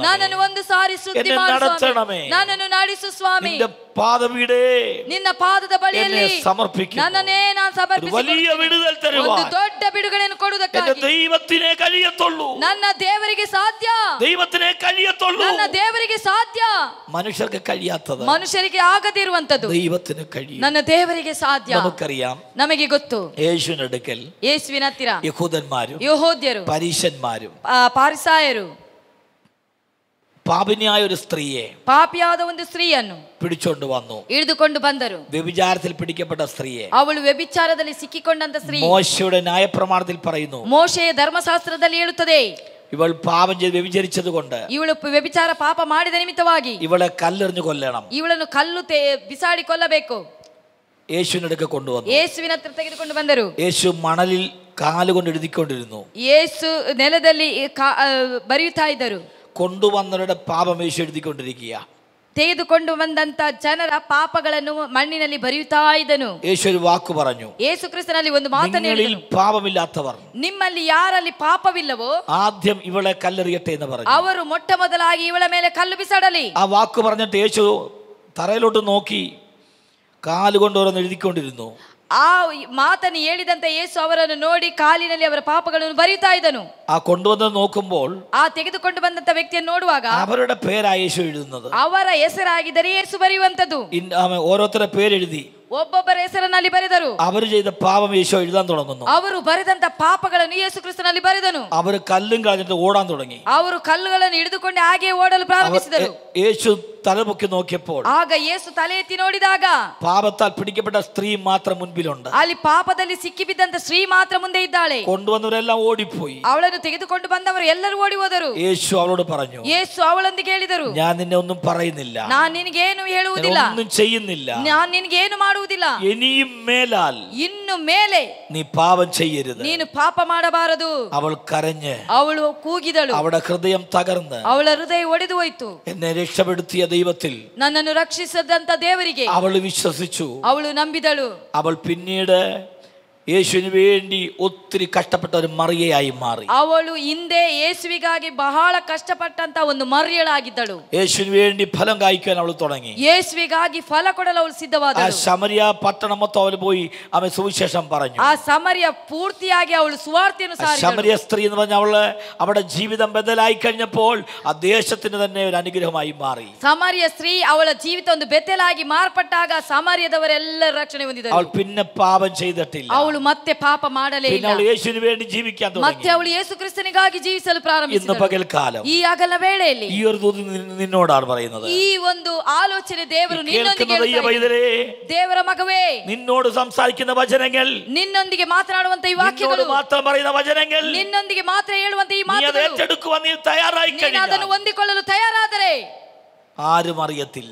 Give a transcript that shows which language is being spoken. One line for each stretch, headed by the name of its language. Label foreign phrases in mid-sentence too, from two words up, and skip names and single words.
Kannada: ನನ್ನನ್ನು ಒಂದು ಸಾರಿ ಶುದ್ಧಿ
Malayalam: എന്നെ
Kannada: ಮಾಡು ಸ್ವಾಮಿ.
Malayalam: നടത്തണമേ.
Kannada: ನನ್ನನ್ನು ನಡೆಸು ಸ್ವಾಮಿ.
Malayalam: നിന്റെ പാദപീഠേ
Kannada: ನಿನ್ನ ಪಾದದ ಬಳಿಯಲ್ಲಿ
Malayalam: എന്നെ സമർപ്പിക്കുന്നു.
Kannada: ನನ್ನನ್ನೇ ನಾನು
Malayalam: ഒരു വലിയ
Kannada: ಸಮರ್ಪಿಸಿಕೊಳ್ಳುತ್ತೇನೆ.
Malayalam: വിടുതൽ
Kannada: ಒಂದು
Malayalam: തരുവാൻ
Kannada: ದೊಡ್ಡ ಬಿಡುಗಡೆಯನ್ನು
Malayalam: എന്റെ
Kannada: ಕೊಡುವುದಕ್ಕಾಗಿ
Malayalam: ദൈവത്തിനെ കഴിയത്തുള്ളൂ.
Kannada: ನನ್ನ ದೇವರಿಗೆ ಸಾಧ್ಯ.
Malayalam: ദൈവത്തിനെ കഴിയത്തുള്ളൂ.
Kannada: ನನ್ನ ದೇವರಿಗೆ ಸಾಧ್ಯ.
Malayalam: മനുഷ്യർക്ക് കഴിയാത്തത്
Kannada: ಮನುಷ್ಯರಿಗೆ ಆಗದಿರುವಂತದ್ದು
Malayalam: ദൈവത്തിന് കഴിയും.
Kannada: ನನ್ನ ದೇವರಿಗೆ ಸಾಧ್ಯ.
Malayalam: നമുക്കറിയാം,
Kannada: ನಮಗೆ ಗೊತ್ತು.
Malayalam: യേശുവിന്റെ അടുക്കൽ
Kannada: ಯೇಸುವಿನ ಹತ್ತಿರ
Malayalam: യഹൂദന്മാരും
Kannada: ಯೆಹೂದ್ಯರು,
Malayalam: പരീശന്മാരും
Kannada: ಪಾರಿಸಾಯರು
Malayalam: പാപിനിയായ ഒരു സ്ത്രീയെ
Kannada: ಪಾಪಿಯಾದ ಒಂದು ಸ್ತ್ರೀಯನ್ನು
Malayalam: പിടിച്ചോണ്ട് വന്നു.
Kannada: ಹಿಡಿದುಕೊಂಡು ಬಂದರು.
Malayalam: വ്യഭിചാരത്തിൽ പിടിക്കപ്പെട്ട സ്ത്രീയെ
Kannada: ಅವಳು ವ್ಯಭಿಚಾರದಲ್ಲಿ ಸಿಕ್ಕಿಕೊಂಡಂತ ಸ್ತ್ರೀ.
Malayalam: മോശയുടെ ന്യായപ്രമാണത്തിൽ പറയുന്നു,
Kannada: ಮೋಶೆಯ ಧರ್ಮಶಾಸ್ತ್ರದಲ್ಲಿ ಹೇಳುತ್ತದೆ,
Malayalam: ഇവൾ പാപം ചെയ്ത് വ്യഭിചരിച്ചത് കൊണ്ട്
Kannada: ಇವಳು ವ್ಯಭಿಚಾರ ಪಾಪ ಮಾಡಿದ ನಿಮಿತ್ತವಾಗಿ
Malayalam: ഇവളെ കല്ലെറിഞ്ഞു കൊല്ലണം.
Kannada: ಇವಳನ್ನು ಕಲ್ಲು ಬಿಸಾಡಿ ಕೊಲ್ಲಬೇಕು.
Malayalam: യേശുവിന്റെ അടുക്ക കൊണ്ടുവന്നു.
Kannada: ಯೇಸುವಿನ ಹತ್ರ ತೆಗೆದುಕೊಂಡು ಬಂದರು.
Malayalam: യേശു മണലിൽ കാലുകൊണ്ട് എഴുതിക്കൊണ്ടിരുന്നു.
Kannada: ಯೇಸು ನೆಲದಲ್ಲಿ ಬರೆಯುತ್ತಾ ಇದ್ದರು.
Malayalam: കൊണ്ടുവന്നവരുടെ പാപം യേശു എഴുതിക്കൊണ്ടിരിക്കുക.
Kannada: ತೆಗೆದುಕೊಂಡು ಬಂದಂತ ಜನರ ಪಾಪಗಳನ್ನು ಮಣ್ಣಿನಲ್ಲಿ ಬರೆಯುತ್ತಾ ಇದ್ದನು.
Malayalam: യേശു ഒരു വാക്ക് പറഞ്ഞു,
Kannada: ಯೇಸು ಕ್ರಿಸ್ತನಲ್ಲಿ ಒಂದು ಮಾತನ್ನು
Malayalam: നിങ്ങളിൽ
Kannada: ಹೇಳಿದನು,
Malayalam: പാപമില്ലാത്തവർ
Kannada: ನಿಮ್ಮಲ್ಲಿ ಯಾರಲ್ಲಿ ಪಾಪವಿಲ್ಲವೋ
Malayalam: ആദ്യം ഇവളെ കല്ലെറിയട്ടെ എന്ന് പറഞ്ഞു.
Kannada: ಅವರು ಮೊಟ್ಟ ಮೊದಲಾಗಿ ಇವಳ ಮೇಲೆ ಕಲ್ಲು ಬಿಸಾಡಲಿ.
Malayalam: ആ വാക്ക് പറഞ്ഞിട്ട് യേശു തറയിലോട്ട് നോക്കി കാലുകൊണ്ട് ഓരോന്ന് എഴുതിക്കൊണ്ടിരുന്നു.
Kannada: ಆ ಮಾತನ್ನು ಹೇಳಿದಂತ ಯೇಸು ಅವರನ್ನು ನೋಡಿ ಕಾಲಿನಲ್ಲಿ ಅವರ ಪಾಪಗಳನ್ನು ಬರೀತಾ ಇದ್ದನು.
Malayalam: ആ കൊണ്ടുവന്ന് നോക്കുമ്പോൾ
Kannada: ಆ ತೆಗೆದುಕೊಂಡು ಬಂದಂತ ವ್ಯಕ್ತಿಯನ್ನು ನೋಡುವಾಗ
Malayalam: അവരുടെ പേരാ യേശു എഴുതുന്നത്.
Kannada: ಅವರ ಹೆಸರಾಗಿದ್ದರೆ ಯೇಸು ಬರೆಯುವಂತದ್ದು.
Malayalam: ഓരോരുത്തരുടെ പേരെഴുതി
Kannada: ಒಬ್ಬೊಬ್ಬರ ಹೆಸರನ್ನಲ್ಲಿ ಬರೆದರು.
Malayalam: അവർ ചെയ്ത പാപം യേശു എഴുതാൻ തുടങ്ങുന്നു.
Kannada: ಅವರು ಬರೆದಂತ ಪಾಪಗಳನ್ನು ಯೇಸು ಕ್ರಿಸ್ತನಲ್ಲಿ ಬರೆದನು.
Malayalam: അവർ കല്ലും കളഞ്ഞിട്ട് ഓടാൻ തുടങ്ങി.
Kannada: ಅವರು ಕಲ್ಲುಗಳನ್ನು ಹಿಡಿದುಕೊಂಡು ಹಾಗೆ ಓಡಲು ಪ್ರಾರಂಭಿಸಿದರು.
Malayalam: യേശു തലപൊക്കി നോക്കിയപ്പോൾ
Kannada: ಆಗ ಯೇಸು ತಲೆ ಎತ್ತಿ ನೋಡಿದಾಗ
Malayalam: പാപത്താൽ പിടിക്കപ്പെട്ട സ്ത്രീ മാത്രം മുൻപിലുണ്ട്.
Kannada: ಅಲ್ಲಿ ಪಾಪದಲ್ಲಿ ಸಿಕ್ಕಿಬಿದ್ದಂತ ಸ್ತ್ರೀ ಮಾತ್ರ ಮುಂದೆ ಇದ್ದಾಳೆ.
Malayalam: കൊണ്ടുവന്നവരെല്ലാം ಓಡಿപ്പോയി.
Kannada: ಅವಳನ್ನು ತೆಗೆದುಕೊಂಡು ಬಂದವರು ಎಲ್ಲರೂ ಓಡಿ ಹೋದರು.
Malayalam: യേശു ಅವಳോട് പറഞ്ഞു,
Kannada: ಯೇಸು ಅವಳೊಂದಿಗೆ ಹೇಳಿದರು,
Malayalam: ഞാൻ നിന്നെ ഒന്നും പറയുന്നില്ല,
Kannada: ನಾನು ನಿನಗೇನು ಹೇಳುವುದಿಲ್ಲ,
Malayalam: ഒന്നും ചെയ്യുന്നില്ല,
Kannada: ನಾನು ನಿನಗೇನು ಮಾಡುವುದಿಲ್ಲ,
Malayalam: ഇനിയും മേലാൽ
Kannada: ಇನ್ನು ಮೇಲೆ
Malayalam: നീ പാപം ചെയ്യരുത്.
Kannada: ನೀನು ಪಾಪ ಮಾಡಬಾರದು.
Malayalam: അവൾ കരഞ്ഞ്
Kannada: ಅವಳು ಕೂಗಿದಳು.
Malayalam: അവളുടെ ഹൃദയം തകർന്ന്
Kannada: ಅವಳ ಹೃದಯ ಒಡೆದು ಹೋಯಿತು.
Malayalam: എന്നെ രക്ഷപ്പെടുത്തിയ ദൈവത്തിൽ
Kannada: ನನ್ನನ್ನು ರಕ್ಷಿಸದಂತ ದೇವರಿಗೆ
Malayalam: അവൾ വിശ്വസിച്ചു.
Kannada: ಅವಳು ನಂಬಿದಳು.
Malayalam: അവൾ പിന്നീട് യേശുവിന് വേണ്ടി ഒത്തിരി കഷ്ടപ്പെട്ട ഒരു മറിയയായി മാറി.
Kannada: ಅವಳು ಹಿಂದೆ ಯೇಸುವಿಗಾಗಿ ಬಹಳ ಕಷ್ಟಪಟ್ಟಂತ ಒಂದು ಮರಿಯಳಾಗಿದ್ದಳು.
Malayalam: യേശുവിന് വേണ്ടി ഫലം കായ്ക്കാൻ അവൾ തുടങ്ങി.
Kannada: ಯೇಸುವಿಗಾಗಿ ಫಲ ಕೊಡಲು ಅವಳು ಸಿದ್ಧವಾದಳು.
Malayalam: ആ ശമരിയ പട്ടണം മൊത്തം അവൾ പോയി അവൻ സുവിശേഷം പറഞ്ഞു.
Kannada: ಆ ಸಮರಿಯ ಪೂರ್ತಿಯಾಗಿ ಅವಳು ಸುವಾರ್ತೆಯನ್ನು ಸಾರಿದಳು.
Malayalam: ശമരിയ സ്ത്രീ എന്ന് പറഞ്ഞ അവള് അവളുടെ ജീവിതം ബദലായി കഴിഞ്ഞപ്പോൾ ആ ദേശത്തിന് തന്നെ ഒരു അനുഗ്രഹമായി മാറി.
Kannada: ಸಮರಿಯ ಸ್ತ್ರೀ ಅವಳ ಜೀವಿತ ಒಂದು ಬೆತ್ತಲಾಗಿ ಮಾರ್ಪಟ್ಟಾಗ ಸಮಾರ್ಯದವರೆಲ್ಲರೂ ರಕ್ಷಣೆ ಹೊಂದಿದರು.
Malayalam: അവൾ പിന്നെ പാപം ചെയ്തിട്ടില്ല.
Kannada: ಅವಳು ಮತ್ತೆ ಪಾಪ ಮಾಡಲೇ ಇಲ್ಲ.
Malayalam: അവൾ യേശുവിന് വേണ്ടി ജീവിക്കാൻ തുടങ്ങി.
Kannada: ಮತ್ತೆ ಅವಳು ಯೇಸು ಕ್ರಿಸ್ತನಿಗಾಗಿ ಜೀವಿಸಲು ಪ್ರಾರಂಭಿಸಿದಳು.
Malayalam: ഇന്ന് പകൽക്കാലം
Kannada: ಈ ಹಗಲ ವೇಳೆಯಲ್ಲಿ
Malayalam: ഈ ഒരു ദൂത് നിന്നോടാണ് പറയുന്നത്.
Kannada: ಈ ಒಂದು ಆಲೋಚನೆ ದೇವರು ನಿನ್ನೊಂದಿಗೆ ದೇವರ ಮಗವೇ,
Malayalam: നിന്നോട് സംസാരിക്കുന്ന വചനങ്ങൾ,
Kannada: ನಿನ್ನೊಂದಿಗೆ ಮಾತನಾಡುವಂತ ಈ ವಾಕ್ಯಗಳು,
Malayalam: മാത്രം പറയുന്ന വചനങ്ങൾ,
Kannada: ನಿನ್ನೊಂದಿಗೆ ಮಾತ್ರ ಹೇಳುವಂತ ಈ ಮಾತುಗಳು,
Malayalam: ഏറ്റെടുക്കുവാൻ നീ തയ്യാറായി
Kannada: ನೀನು ಅದನ್ನು ಹೊಂದಿಕೊಳ್ಳಲು ತಯಾರಾದರೆ
Malayalam: ആരും അറിയത്തില്ല,